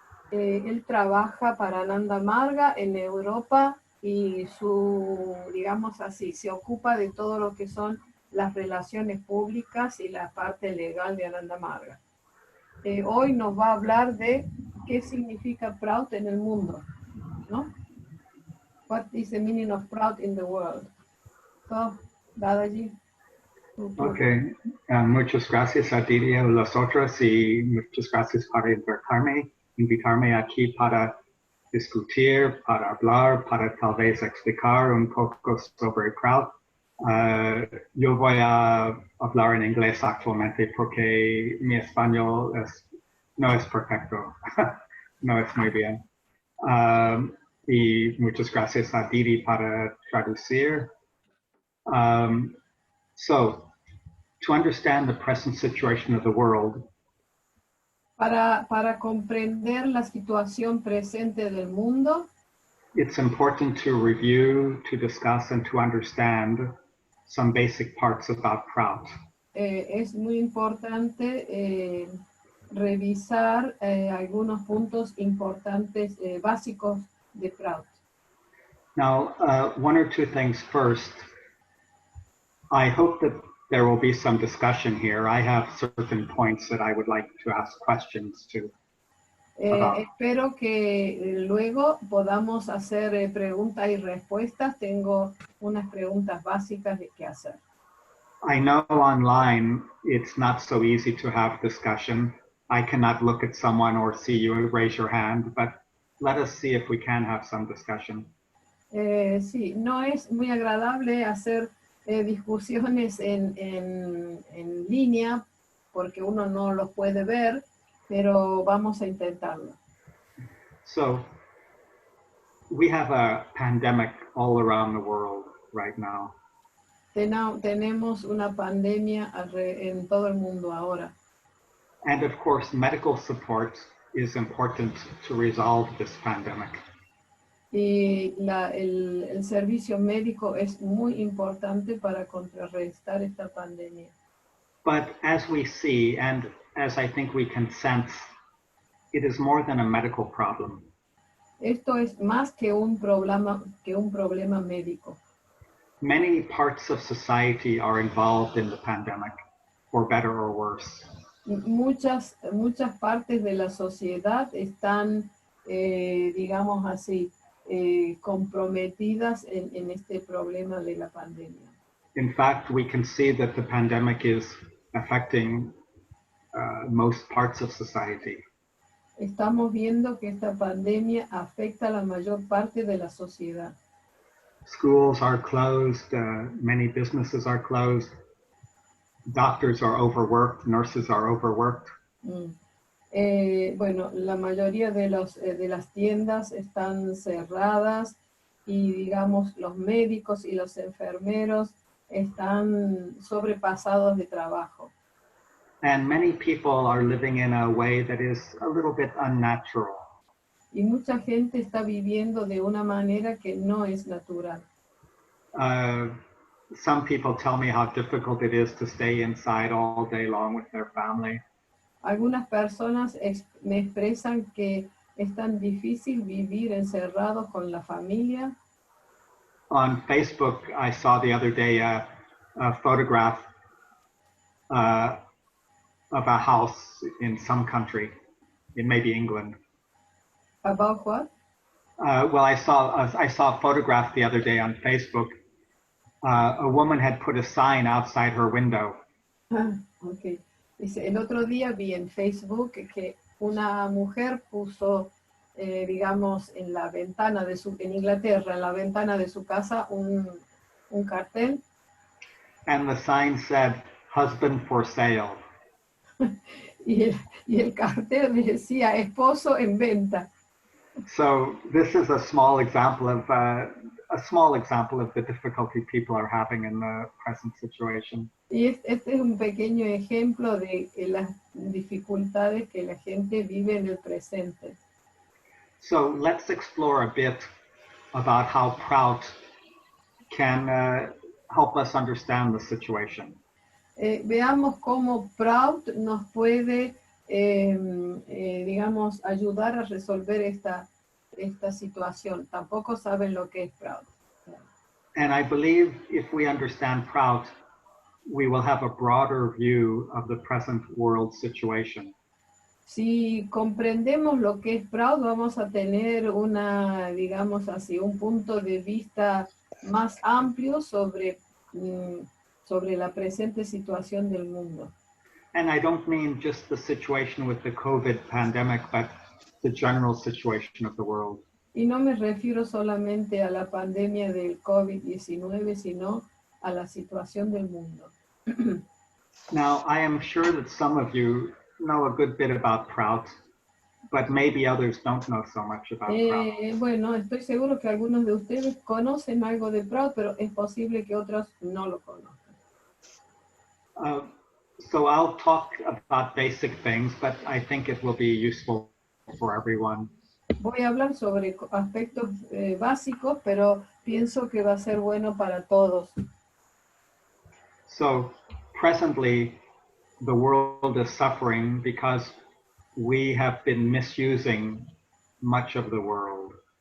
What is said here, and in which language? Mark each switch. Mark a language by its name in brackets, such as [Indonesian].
[Spanish] Él trabaja para Ananda Marga en Europa y digamos así, se ocupa de todo lo que son las relaciones públicas y la parte legal de Ananda Marga. Hoy nos va a hablar de qué significa Prout en el mundo, ¿no? [English] What is the meaning of Prout in the world? So, Dadaji. [Spanish] Ok, muchas gracias a Didi y a los otros y muchas gracias por invitarme aquí para discutir, para hablar, para tal vez explicar un poco sobre Prout. Yo voy a hablar en inglés actualmente porque mi español no es perfecto, no es muy bien. Y muchas gracias a Didi para traducir. [English] So, to understand the present situation of the world, [Spanish] para comprender la situación presente del mundo, [English] it's important to review, to discuss, and to understand some basic parts about Prout. [Spanish] Es muy importante revisar algunos puntos importantes, básicos de Prout. [English] Now, one or two things first. I hope that there will be some discussion here. I have certain points that I would like to ask questions to. [Spanish] Espero que luego podamos hacer preguntas y respuestas. Tengo unas preguntas básicas de qué hacer. [English] I know online it's not so easy to have discussion. I cannot look at someone or see you raise your hand, but let us see if we can have some discussion. [Spanish] Sí, no es muy agradable hacer discusiones en línea porque uno no los puede ver, pero vamos a intentarlo. [English] So, we have a pandemic all around the world right now. [Spanish] Tenemos una pandemia en todo el mundo ahora. [English] And of course, medical support is important to resolve this pandemic. [Spanish] Y el servicio médico es muy importante para contrarrestar esta pandemia. [English] But as we see, and as I think we can sense, it is more than a medical problem. [Spanish] Esto es más que un problema médico. [English] Many parts of society are involved in the pandemic, for better or worse. [Spanish] Muchas partes de la sociedad están, digamos así, comprometidas en este problema de la pandemia. [English] In fact, we can see that the pandemic is affecting most parts of society. [Spanish] Estamos viendo que esta pandemia afecta a la mayor parte de la sociedad. [English] Schools are closed, many businesses are closed, doctors are overworked, nurses are overworked. [Spanish] Bueno, la mayoría de las tiendas están cerradas y digamos los médicos y los enfermeros están sobrepasados de trabajo. [English] And many people are living in a way that is a little bit unnatural. [Spanish] Y mucha gente está viviendo de una manera que no es natural. [English] Some people tell me how difficult it is to stay inside all day long with their family. [Spanish] Algunas personas me expresan que es tan difícil vivir encerrados con la familia. [English] On Facebook, I saw the other day a photograph of a house in some country, in maybe England. About what? Well, I saw a photograph the other day on Facebook. A woman had put a sign outside her window. Okay. [Spanish] Dice, el otro día vi en Facebook que una mujer puso, digamos, en la ventana en Inglaterra, en la ventana de su casa, un cartel. [English] And the sign said, "Husband for sale." [Spanish] y el cartel decía, esposo en venta. [English] So this is a small example of the difficulty people are having in the present situation. [Spanish] Y este es un pequeño ejemplo de las dificultades que la gente vive en el presente. [English] So let's explore a bit about how Prout can help us understand the situation. [Spanish] Veamos cómo Prout nos puede digamos, ayudar a resolver esta situación. Tampoco saben lo que es Prout. [English] And I believe if we understand Prout, we will have a broader view of the present world situation. [Spanish] Si comprendemos lo que es Prout, vamos a tener digamos así, un punto de vista más amplio sobre la presente situación del mundo. [English] And I don't mean just the situation with the COVID pandemic, but the general situation of the world. [Spanish] Y no me refiero solamente a la pandemia del COVID-19, sino a la situación del mundo. [English] Now, I am sure that some of you know a good bit about Prout, but maybe others don't know so much about Prout. [Spanish] Bueno, estoy seguro que algunos de ustedes conocen algo de Prout, pero es posible que otros no lo conozcan. [English] So I'll talk about basic things, but I think it will be useful for everyone. [Spanish] Voy a hablar sobre aspectos básicos, pero pienso que va a ser bueno para todos. [English] So presently, the world is suffering because we have been misusing much of the world.